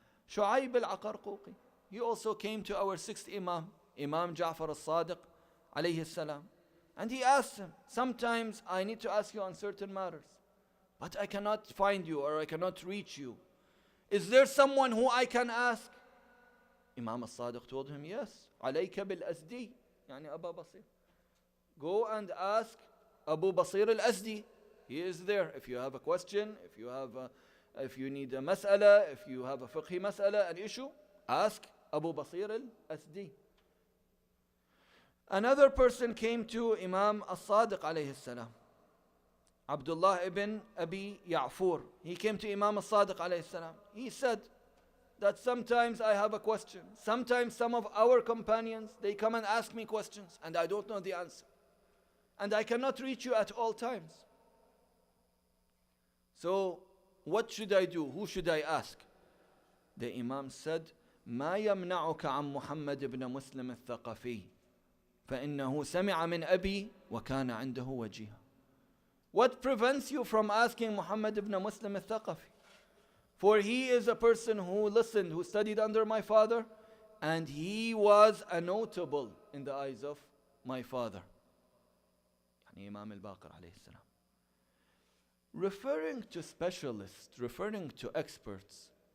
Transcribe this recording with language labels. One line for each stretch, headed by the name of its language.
English: Shu'aib al-Aqarquqi, he also came to our 6th Imam, Imam Ja'far al-Sadiq alayhi salam, And he asked him, sometimes I need to ask you on certain matters, but I cannot find you or I cannot reach you. Is there someone who I can ask? Imam al-Sadiq told him, yes.
Arabic: عليك بالأزدي, يعني أبا بصير.
English: Go and ask Abu Basir al-Azdi. He is there. If you have a question, if you need a mas'ala, if you have a fiqhi mas'ala, an issue, ask Abu Basir al-Azdi. Another person came to Imam al-Sadiq alayhi salam. Abdullah ibn Abi Ya'fur. He came to Imam al-Sadiq alayhi salam. He said that sometimes I have a question. Sometimes some of our companions, they come and ask me questions and I don't know the answer. And I cannot reach you at all times. So what should I do? Who should I ask? The Imam said,
Arabic: ما يمنعك عن محمد بن مسلم الثقفي فإنه سمع من أبي وكان عنده وجيها.
English: What prevents you from asking Muhammad ibn Muslim al-Thaqafi? For he is a person who listened, who studied under my father, and he was a notable in the eyes of my father. Imam al-Baqir alayhi salam. Referring to specialists, referring to experts.